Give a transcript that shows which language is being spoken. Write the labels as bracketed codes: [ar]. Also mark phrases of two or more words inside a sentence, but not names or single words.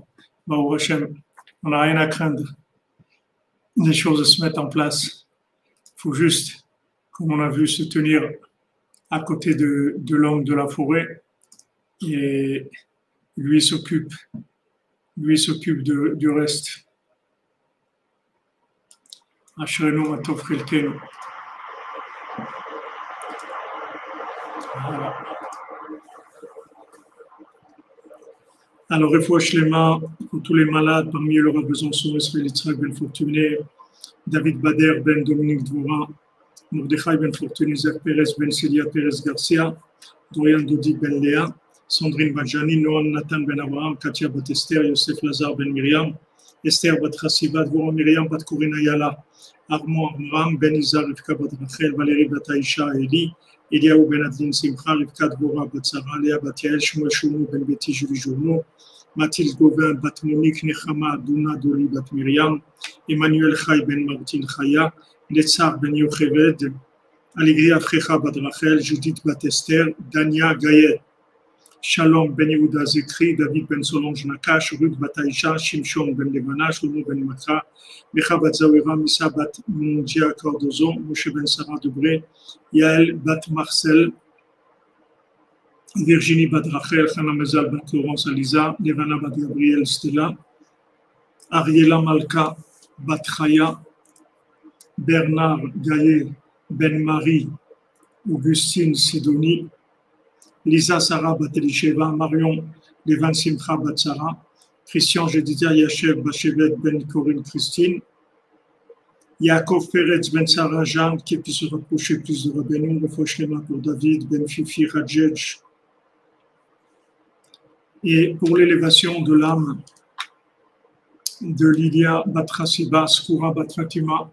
[he] ברוך השם, [fr] on n'a rien à craindre. Les choses se mettent en place. Il faut juste, comme on a vu, se tenir à côté de l'homme de la forêt et lui s'occupe du reste. [he] אשרינו מה טוב חלקנו. [fr] Voilà. Alors, [he] רפואה שלמה, [fr] pour tous les malades, parmi eux, Laura Besançon, Israël Yitzhak Ben Fortuné, David Bader Ben Dominique Dvoura, Mordechai Ben Fortuné, Zer Perez Ben Celia Perez Garcia, Dorian Dodi Ben Léa, Sandrine Bajani, Noam Nathan Ben Abraham, Katia Bat Esther, Yosef Lazar Ben Myriam, Esther Bat Chassiba, Dvorah Myriam Bat Corina Yala, Armand Amram, Ben Izar, Rivka Bat Rachel, Valérie Bat Aïcha Eli, Eliaou Ben Adlin Simcha, Rivka Dvorah Bat Sarah, Léa Bat Yael, Shmuel Shounou Ben Betty Julie Journeau, Mathilde Gauvin Bat Monique, Nechama Douna Doli Bat Myriam, Emmanuel Chai Ben Martin Chaya, Netzar Ben Yocheved, Alegria Frecha Bat Rachel, Judith Bat Esther, Dania Gaye, Shalom Ben Yehuda Zekri, David Ben Solange Nakash, Ruth Bat Aïcha, Shimshon Ben Levana, Shlomo Ben Makra, Mecha Bat Zawira, Misa Bat Mundia Cardozo, Moshe Ben Sarah Debré, Yael Bat Marcel, Virginie Bat Rachel, Chana Mezal Bat Laurence Aliza, Levana Bat Gabriel Stella, Ariela Malka Bat Chaya, Bernard Gaye Ben Marie, Augustine Sidonie, Lisa Sarah Bat Elisheva, Marion Levan Simcha Bat Sarah, Christian Jedidia Yashev Bachevet Ben Corinne Christine, Yaakov Peretz Ben Sarah Jeanne, qui puisse se rapprocher plus de Rabbeinu, [he] רפואה שלמה [fr] pour David Ben Fifi Radjedj, et pour l'élévation de l'âme de Lydia Bat Chassiba, Skoura Bat Fatima.